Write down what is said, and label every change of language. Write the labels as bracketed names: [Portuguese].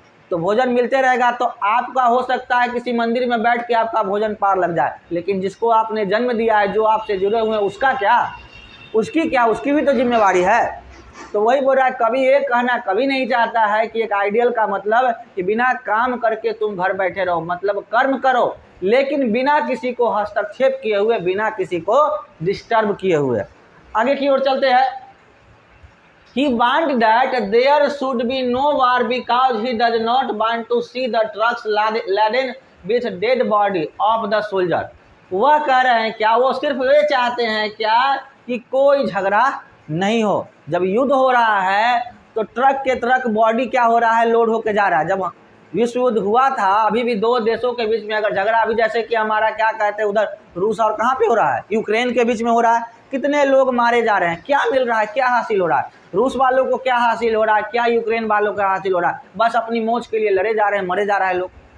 [Hindi] तो भोजन मिलते रहेगा तो आपका हो सकता है किसी मंदिर में बैठ के आपका भोजन पार लग जाए, लेकिन जिसको आपने जन्म दिया है, जो आपसे जुड़े हुए हैं, उसका क्या, उसकी क्या, उसकी भी तो जिम्मेवारी है। तो वही बोल रहा है, कभी ये कहना कभी नहीं चाहता है कि एक आइडियल का मतलब कि बिना काम करके तुम घर बैठे रहो, मतलब कर्म करो लेकिन बिना किसी को हस्तक्षेप किए हुए, बिना किसी को डिस्टर्ब किए हुए। आगे की ओर चलते हैं। [English] He want that there should be no war because he does not want to see the trucks laden with dead body of the soldier। [Hindi] वह कह रहे हैं क्या, वो सिर्फ ये चाहते हैं क्या कि कोई झगड़ा नहीं हो। जब युद्ध हो रहा है तो ट्रक के ट्रक बॉडी क्या हो रहा है, लोड होके जा रहा है। जब विश्व युद्ध हुआ था, अभी भी दो देशों के बीच में अगर झगड़ा, अभी जैसे कि हमारा क्या कहते हैं उधर रूस और कहाँ पे हो रहा है, यूक्रेन के बीच में हो रहा है, कितने लोग मारे जा रहे हैं, क्या मिल रहा है, क्या हासिल हो रहा है, रूस वालों को क्या हासिल हो रहा है, क्या यूक्रेन वालों को हासिल हो रहा है, बस अपनी मौज के लिए लड़े जा रहे हैं, मरे जा रहे हैं लोग।